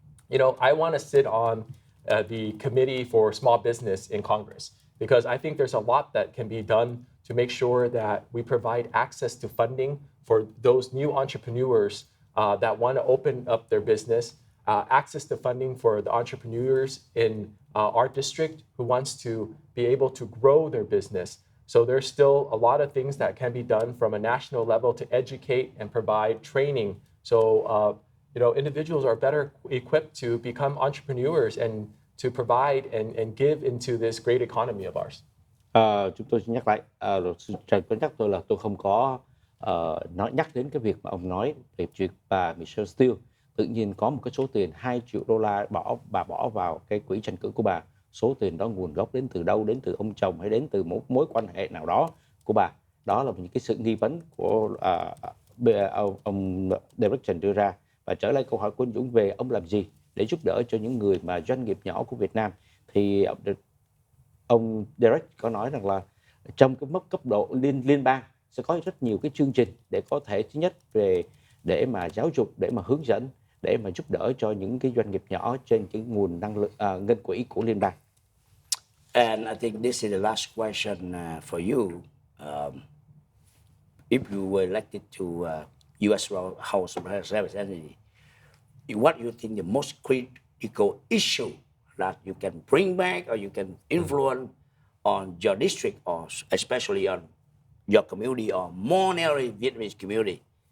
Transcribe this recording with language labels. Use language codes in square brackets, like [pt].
[en] I want to sit on the committee for small business in Congress because I think there's a lot that can be done to make sure that we provide access to funding for those new entrepreneurs that want to open up their business, access to funding for the entrepreneurs in our district who wants to be able to grow their business. So there's still a lot of things that can be done from a national level to educate and provide training. So individuals are better equipped to become entrepreneurs and to provide and give into this great economy of ours. [vi] Chúng tôi xin nhắc lại, luật sư Trần có nhắc tôi là tôi không có nhắc đến cái việc mà ông nói về chuyện bà Michelle Steele tự nhiên có một cái số tiền 2 triệu đô la bỏ vào cái quỹ tranh cử của bà. Số tiền đó nguồn gốc đến từ đâu, đến từ ông chồng hay đến từ một mối quan hệ nào đó của bà. Đó là những cái sự nghi vấn của ông Derek Trần đưa ra. Và trở lại câu hỏi của anh Dũng về ông làm gì để giúp đỡ cho những người mà doanh nghiệp nhỏ của Việt Nam, thì ông Derek có nói rằng là trong cái mức cấp độ liên bang sẽ có rất nhiều cái chương trình để có thể thứ nhất để mà giáo dục, để mà hướng dẫn, để mà giúp đỡ cho những cái doanh nghiệp nhỏ trên cái nguồn năng lượng ngân quỹ của liên bang. [en] And I think this is the last question for you. If you were elected to U.S. House of Representatives, what do you think the most critical issue that you can bring back or you can influence on your district or especially on your community or more narrowly Vietnamese community?